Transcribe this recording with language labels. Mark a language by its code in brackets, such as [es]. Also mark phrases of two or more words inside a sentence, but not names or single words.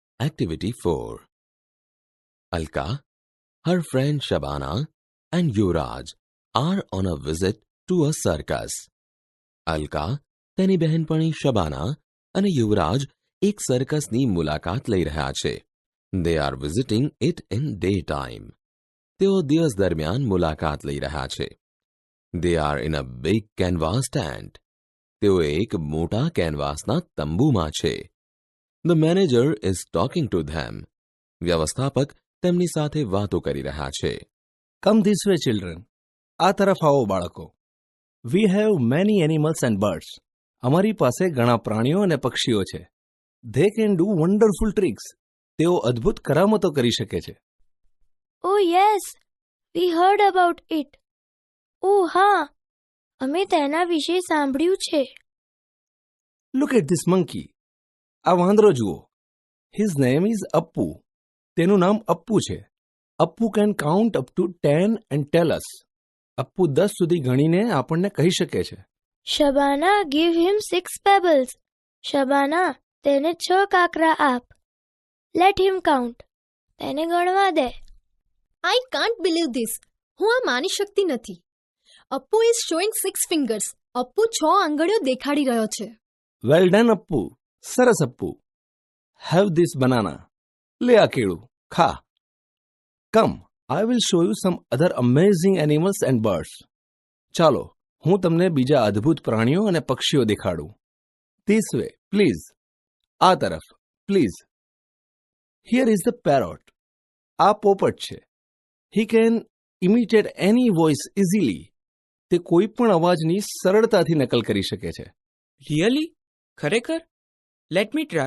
[en] Activity 4. Alka, her friend Shabana and Yuvraj are on a visit to a circus. [gu] Alka, તેની બહેનપણી શબાના અને યુવરાજ એક સર્કસની મુલાકાત લઈ રહ્યા છે. [en] They are visiting it in daytime. [gu] તેઓ દિવસ દરમિયાન મુલાકાત લઈ રહ્યા છે. [en] They are in a big canvas tent. [gu] તેઓ એક મોટા કેનવાસના તંબુમાં છે. [en] The manager is talking to them. [gu] વ્યવસ્થાપક તેમની સાથે વાતો કરી રહ્યા છે. [en] Come this way, children. [gu] આ તરફ આવો બાળકો. [en] We have many animals and birds. [gu] અમારી પાસે ઘણા પ્રાણીઓ અને પક્ષીઓ છે. [en] They can do wonderful tricks. [gu] તેઓ અદ્ભુત કરામતો કરી શકે છે. [en] Oh yes, we heard about it. [gu] Oh હા, અમે તેના વિશે સાંભળ્યું છે. [en] Look at this monkey. [gu] આ વાંદરો જુઓ. [en] His name is Appu. [gu] તેનું નામ અપ્પુ છે. [en] Appu can count up to 10 and tell us. [gu] અપ્પુ 10 સુધી ગણીને આપણને કહી શકે છે. [en] Shabana, give him 6 pebbles. [gu] Shabana, તેને 6 કાકરા આપ. [en] Let him count. [gu] તેને ગણવા દે. [en] I can't believe this. [gu] હું આ માની શકતી નથી. [en] અપ્પુ is showing 6 fingers. [gu] અપ્પુ 6 આંગળીઓ દેખાડી રહ્યો છે. [en] Well done, [gu] અપ્પુ. સરસ અપ્પુ. [en] Have this banana. [gu] લે આ કેળું. ખા. [en] Come, I will show you some other amazing animals and birds. [gu] ચાલો, હું તમને બીજા અદ્ભુત પ્રાણીઓ અને પક્ષીઓ દેખાડું. [en] This way, please. [gu] આ તરફ, please. [en] Here is the parrot. [gu] આ પોપટ છે. [en] He can imitate any voice easily. [gu] તે કોઈ પણ અવાજની સરળતાથી નકલ કરી શકે છે. [en] રિયલી? ખરેખર? let me try.